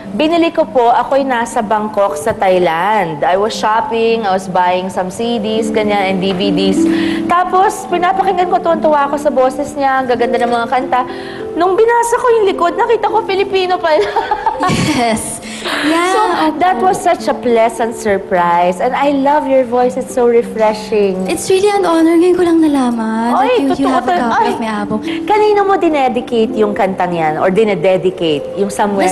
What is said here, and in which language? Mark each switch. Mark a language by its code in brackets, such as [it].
[tl] Binili ko po, ako'y nasa Bangkok sa Thailand. [en] I was shopping, I was buying some CDs, ganyan, and DVDs. [tl] Tapos, pinapakinggan ko, tuwan-tuwa ako sa boses niya, ang gaganda ng mga kanta. Nung binasa ko yung likod, nakita ko Filipino pala. [en] Yes. Yeah. So, that was such a pleasant surprise. And I love your voice. It's so refreshing. It's really an honor. [tl] Ngayon ko lang nalaman [en] that you have a copy of my album. [tl] Kanino mo dinedicate yung kantang yan? Or dinededicate yung Somewhere,